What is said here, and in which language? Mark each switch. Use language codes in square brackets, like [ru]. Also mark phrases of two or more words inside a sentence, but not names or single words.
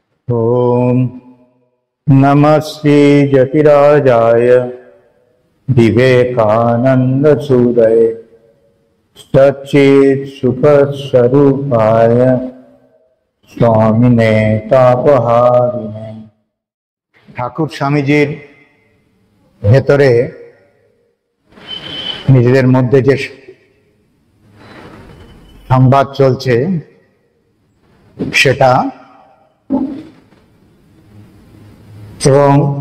[sa] ओम नमः श्री जतिराजाय विवेकानंद सूदय सच्चित् सुख स्वरूपाय स्वामिने तापहारिणे। [bn] ঠাকুর স্বামীজির ভেতরে নিজেদের মধ্যে যে সংবাদ চলছে সেটা এবং